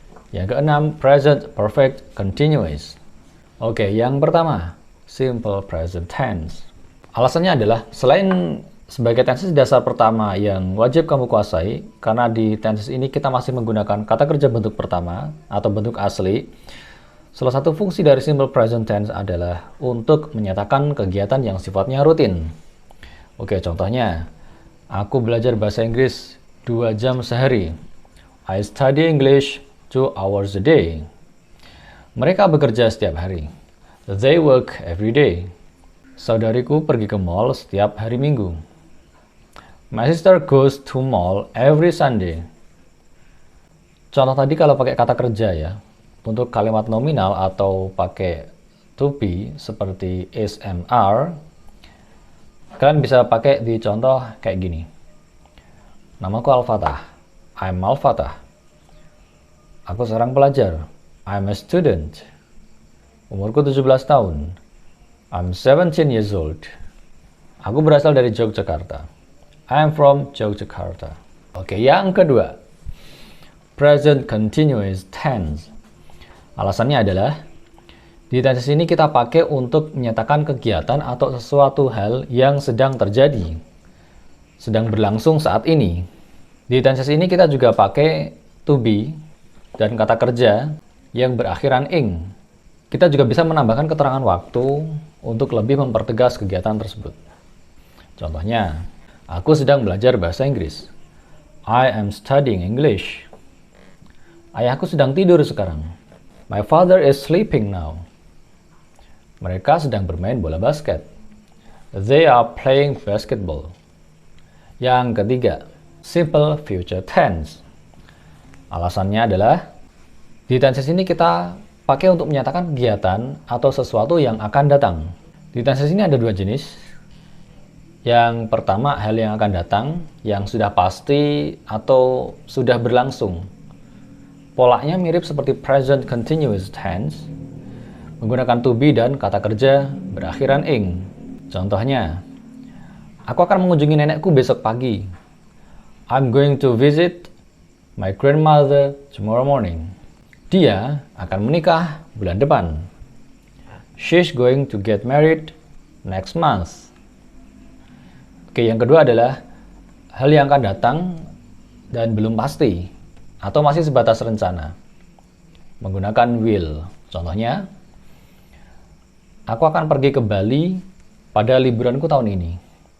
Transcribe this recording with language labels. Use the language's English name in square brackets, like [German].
[Indonesian] Yang keenam, present perfect continuous. Oke, yang pertama, simple present tense. Alasannya adalah, selain sebagai tenses dasar pertama yang wajib kamu kuasai, karena di tenses ini kita masih menggunakan kata kerja bentuk pertama atau bentuk asli, salah satu fungsi dari simple present tense adalah untuk menyatakan kegiatan yang sifatnya rutin. Oke, contohnya, aku belajar bahasa Inggris 2 jam sehari. [English] I study English 2 hours a day. [Indonesian] Mereka bekerja setiap hari. [English] They work every day. [Indonesian] Saudariku pergi ke mall setiap hari Minggu. [English] My sister goes to mall every Sunday. [Indonesian] Contoh tadi kalau pakai kata kerja ya. Untuk kalimat nominal atau pakai to be seperti is and are, kalian bisa pakai di contoh kayak gini. Namaku Al-Fatah. [English] I'm Al-Fatah. [Indonesian] Aku seorang pelajar. [English] I'm a student. [Indonesian] Umurku 17 tahun. [English] I'm 17 years old. [Indonesian] Aku berasal dari Yogyakarta. [English] I'm from Yogyakarta. [Indonesian] Oke, yang kedua. [English] Present continuous tense. [Indonesian] Alasannya adalah, di tenses ini kita pakai untuk menyatakan kegiatan atau sesuatu hal yang sedang terjadi, sedang berlangsung saat ini. Di tenses ini kita juga pakai to be dan kata kerja yang berakhiran ing. Kita juga bisa menambahkan keterangan waktu untuk lebih mempertegas kegiatan tersebut. Contohnya, aku sedang belajar bahasa Inggris. [English] I am studying English. [Indonesian] Ayahku sedang tidur sekarang. [English] My father is sleeping now. [Indonesian] Mereka sedang bermain bola basket. [English] They are playing basketball. [Indonesian] Yang ketiga, simple future tense. Alasannya adalah, di tenses ini kita pakai untuk menyatakan kegiatan atau sesuatu yang akan datang. Di tenses ini ada 2 jenis. Yang pertama, hal yang akan datang, yang sudah pasti atau sudah berlangsung. Polanya mirip seperti present continuous tense, menggunakan to be dan kata kerja berakhiran ing. Contohnya, aku akan mengunjungi nenekku besok pagi. [English] I'm going to visit my grandmother tomorrow morning. [Indonesian] Dia akan menikah bulan depan. [English] She's going to get married next month. [Indonesian] Oke, yang kedua adalah hal yang akan datang dan belum pasti atau masih sebatas rencana, menggunakan will. Contohnya, aku akan pergi ke Bali pada liburanku tahun ini.